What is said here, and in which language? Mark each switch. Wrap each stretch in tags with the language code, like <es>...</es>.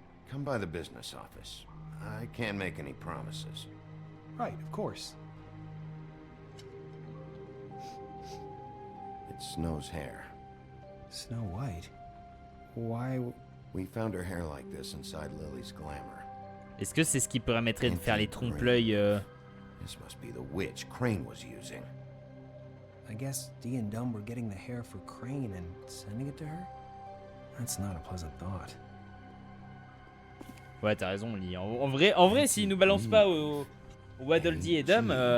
<en>Come by the business office. I can't make any promises. Right, of course. It's Snow's hair. Snow White? Why... We found her hair like this inside Lily's glamour.</en> <fr>Est-ce que c'est ce qui permettrait de faire les trompe-l'œil</fr> <en>This must be the witch Crane was using. I guess Dee and Dumb were getting the hair for Crane and sending it to her? That's not a pleasant thought.</en> <fr>Ouais, t'as raison, Lee. En vrai, s'ils nous balancent pas au Waddle Dee et Dumb...</fr>